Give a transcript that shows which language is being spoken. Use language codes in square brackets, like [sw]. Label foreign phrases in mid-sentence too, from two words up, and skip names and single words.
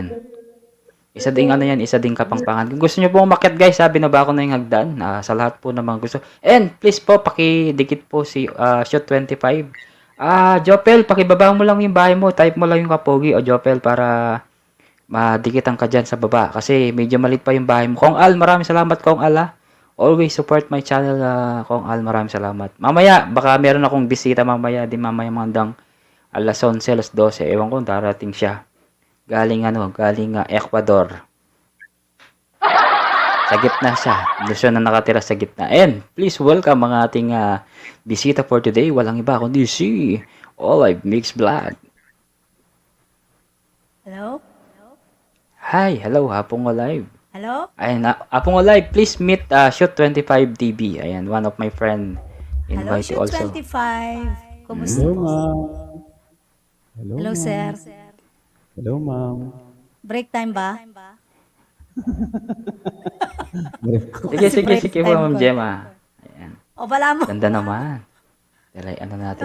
[tl] Isa ding isa ding kapangpangan. Kung gusto niyo po umakyat guys, sabi na ba ako na yung hagdan? Sa lahat po naman gusto. [en] And please [tl] po, pakidikit po si Shot 25. Jopel, pakibaba mo lang yung bahay mo. Type mo lang yung kapogi o Jopel para madikitan ka dyan sa baba. Kasi medyo malit pa yung bahay mo. Kong Al, maraming salamat Kong Al ah. [en] Always support my channel [tl] Kong Al, maraming salamat. Mamaya, baka meron akong bisita mamaya. Di mamaya mandang alas 11, alas 12. Ewan ko, darating siya. Galing Ecuador. Sa gitna siya. Siya na nakatira sa gitna. [en] And please welcome [tl] mga ating bisita [en] for today. [tl] Walang iba kundi si Olive Mix Vlog. [en] Hello? Hi, hello, Hapong Olive. Hello? Ayan, Hapong Olive, please meet Shoot 25 TV. Ayan, one of my friend. Hello, Invite you Shoot also. 25. [tl] Kumusta [en] Hello, [tl] po? [en] ma'am. Hello, Hello, ma'am. sir. Hello, ma'am. Break time [tl] ba? Sige, [en] break [tl] sige po, [en] time Ma'am [tl] ko. Gemma. Ayan, O, wala mo. ganda naman. Dalay, natin